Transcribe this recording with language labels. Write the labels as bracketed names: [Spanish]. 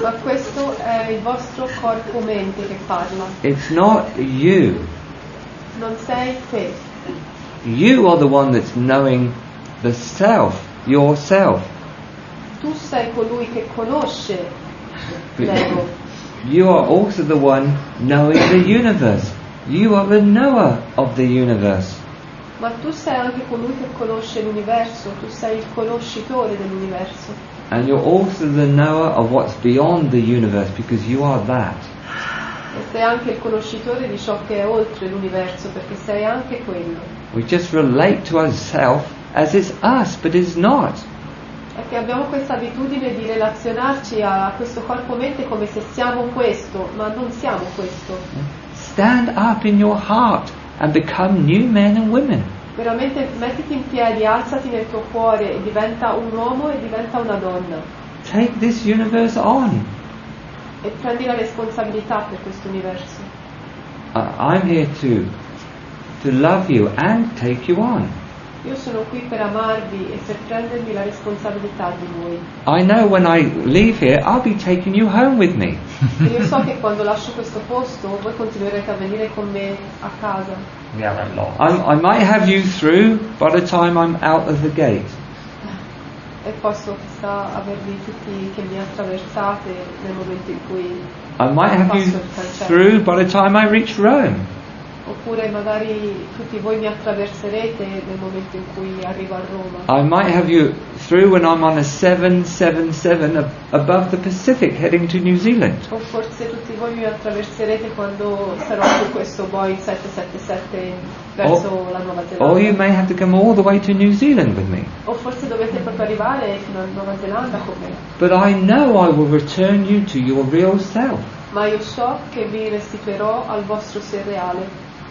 [Italian] ma questo è il vostro corpo-mente che parla, [English] It's not you. [Italian] non sei te. [English] You are the one that's knowing the self, yourself. [Italian] Tu sei colui che conosce l'ego, [English] You are also the one knowing the universe. You are the knower of the universe. [Italian] ma tu sei anche colui che conosce l'universo, tu sei il conoscitore dell'universo. [English] And you're also the knower of what's beyond the universe because you are that. [Italian] E sei anche il conoscitore di ciò che è oltre l'universo, perché sei anche quello. [English] We just relate to ourselves as it's us, but it's not. [Italian] È che abbiamo questa abitudine di relazionarci a questo corpo-mente come se siamo questo, ma non siamo questo. [English] Stand up in your heart and become new men and women. [Italian] Veramente mettiti in piedi, alzati nel tuo cuore e diventa un uomo e diventa una donna. [English] Take this universe on. [Italian] E prendi la responsabilità per questo universo. [English] I'm here to love you and take you on. [Italian] Io sono qui per amarvi e per prendermi la responsabilità di voi. [English] I know when I leave here, I'll be taking you home with me. [Italian] E io so che quando lascio questo posto voi continuerete a venire con me a casa. [English] We are lost. I might have you through by the time I'm out of the gate. [Italian] E posso chissà avervi tutti che mi attraversate nel momento in cui [English] I might have you [Italian] passo il cancello. [English] through by the time I reach Rome. [Italian] Oppure magari tutti voi mi attraverserete nel momento in cui arrivo a Roma. [English] I might have you through when I'm on a 777 above the Pacific heading to New Zealand. [Italian] O forse tutti voi mi attraverserete quando sarò su questo Boeing 777 verso la Nuova Zelanda. [English] Or you may have to come all the way to New Zealand with me. [Italian] O forse dovete proprio arrivare fino alla Nuova Zelanda con me. [English] But I know I will return you to your real self. [Italian] Ma io so che vi restituirò al vostro sé reale.